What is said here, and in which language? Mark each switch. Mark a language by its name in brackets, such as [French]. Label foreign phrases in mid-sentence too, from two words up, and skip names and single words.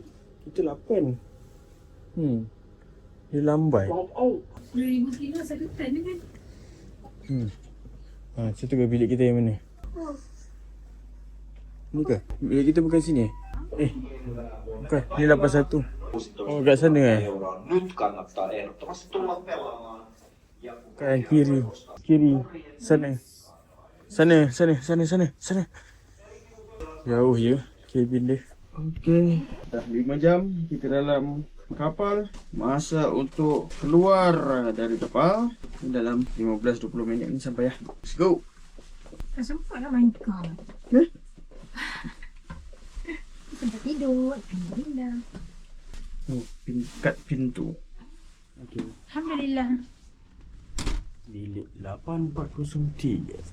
[Malay] Kita 8. Dia lambat. 10,000 kilo satu tan kan? Kita tengok bilik kita yang mana? Ni ke? Bilik kita bukan sini bukan. Ni 81. Oh, kat sana [Finnish] Nyt kannattaa ehdottomasti tulla pelaamaan. [Malay] Kan kiri. Sana. Jauh je kabin dia. Okey. Dah 5 jam kita dalam kapal. Masa untuk keluar dari kapal. Dalam 15-20 minit ni sampai ya. [English] Let's go. [Malay] Tak sempat nak main kau. Sempat tidur. Alhamdulillah. Tingkat pintu. Okey. Alhamdulillah. Bilik 8403.